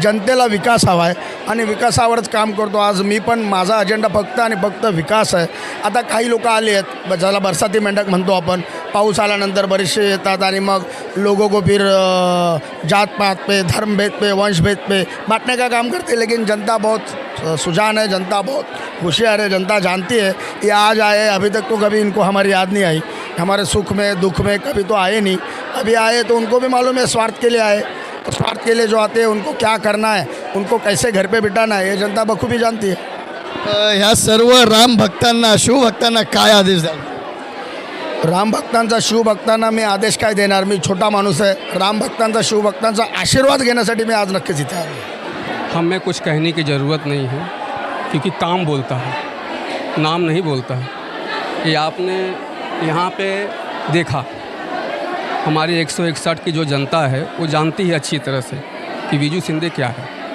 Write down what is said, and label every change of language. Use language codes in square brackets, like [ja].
[mr] जनतेला विकास हवा आहे आणि विकासावरच काम करतो. आज मी पण माझा अजेंडा फक्त आणि फक्त विकास आहे. आता काही लोक आले आहेत ज्याला बरसाती मेंढक म्हणतो आपण, पाऊस आल्यानंतर बरेचसे येतात आणि मग [hi] लोगों को फिर जात पात पे, धर्म भेद पे, वंश भेद पे बांटने का काम करते. लेकिन जनता बहुत सुजान है, जनता बहुत होशियार है, जनता जानती है ये आज आए, अभी तक तो कभी इनको हमारी याद नहीं आई, हमारे सुख में दुख में कभी तो आए नहीं. अभी आए तो उनको भी मालूम है स्वार्थ के लिए आए, तो स्वार्थ के लिए जो आते हैं उनको क्या करना है, उनको कैसे घर पे बिठाना है, ये जनता बखूबी जानती है. [mr] ह्या सर्व राम भक्तांना, शिवभक्तांना काय आदेश द्याल? राम भक्तांचा, शिवभक्तांना मी आदेश काय देणार, मी छोटा माणूस आहे. राम भक्तांचा, शिवभक्तांचा आशीर्वाद घेण्यासाठी मी आज नक्कीच इथे आलो. [hi] हमें कुछ कहने की ज़रूरत नहीं है, क्योंकि काम बोलता है, नाम नहीं बोलता है. ये आपने यहाँ पे देखा, हमारी 161 की जो जनता है वो जानती है अच्छी तरह से कि विजू शिंदे क्या है.